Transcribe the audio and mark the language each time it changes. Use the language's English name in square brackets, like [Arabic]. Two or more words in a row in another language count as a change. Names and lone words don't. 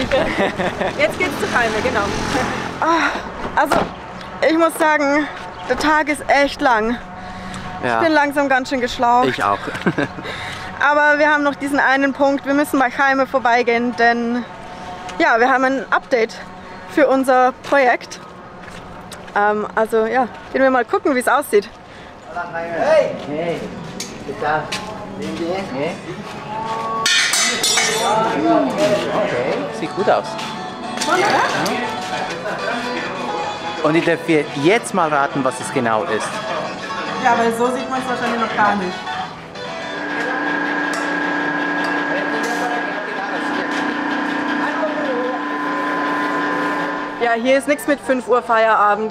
[German] Jetzt geht's zur Palme, genau. Also, ich muss sagen, der Tag ist echt lang. Ja, Ich bin langsam ganz schön geschlaucht. ich auch. Aber wir haben noch diesen einen Punkt, wir müssen bei Jaime vorbeigehen, denn ja, wir haben ein Update für unser Projekt. Also ja, gehen wir mal gucken, wie es aussieht. [Spanish] Hey! Hey! ¿Qué tal? Bien, bien. ¿Eh? [German] Okay, sieht gut aus. Und ich darf jetzt mal raten, was es genau ist. Ja, weil so sieht man es wahrscheinlich noch gar nicht. Ja, hier ist nichts mit 5 Uhr Feierabend.